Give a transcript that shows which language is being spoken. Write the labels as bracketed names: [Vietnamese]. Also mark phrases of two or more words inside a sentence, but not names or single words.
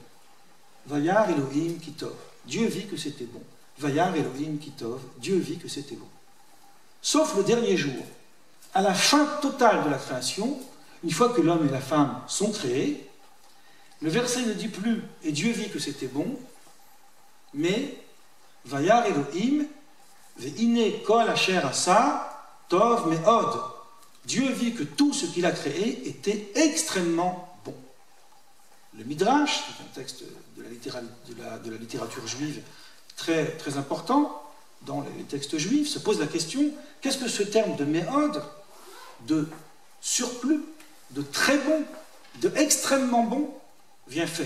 [Hebrew] וירא אלהים כי טוב. [French] Dieu vit que c'était bon. [Hebrew] וירא אלהים כי טוב. [French] Dieu vit que c'était bon. Sauf le dernier jour. À la fin totale de la création, une fois que l'homme et la femme sont créés, le verset ne dit plus « et Dieu vit que c'était bon », mais « [Hebrew] וירא אלהים והנה כל אשר עשה טוב מאד ». [French] Dieu vit que tout ce qu'il a créé était extrêmement bon. Le Midrash, c'est un texte de la littérature juive très, très important dans les textes juifs, se pose la question, qu'est-ce que ce terme de méhod, de surplus, de très bon, de extrêmement bon, vient faire?